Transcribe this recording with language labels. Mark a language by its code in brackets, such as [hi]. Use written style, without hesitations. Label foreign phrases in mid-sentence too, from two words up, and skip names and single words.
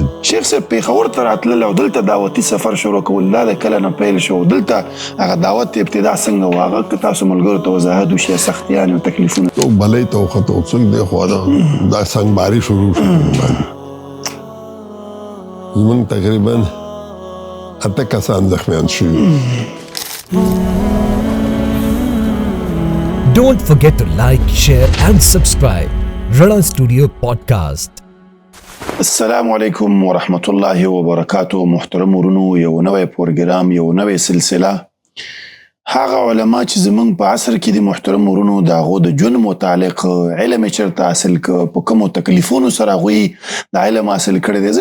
[ps] شیخ صاحب پېښور ته راتلل او دلته دعوتي سفر شروع کول دا د کله نه پیل شو دلته هغه دعوت ابتدا څنګه و هغه که تاسو ملګرو ته وضاحت وشي سختیانې او تکلیفونه؟ څوک بلۍ ته وختو څوک دی خو دا سنګباري شروع شو. زمونږ تقریبا 8 کسان زخمیان شوي. [en] Don't forget to like, share and subscribe. Rana Studio Podcast. [ar] السلام علیکم ورحمت الله وبرکاتو. [ps] محترم ورونو یو نوی پروګرام یو نوی سلسله هغه علما چې زمونږ په عصر کې د محترم ورونو د هغو د ژوند متعلق علم یې چېرته حاصل کړ، په کومو تکلیفونو سره هغوی د علم حاصل کړی دی.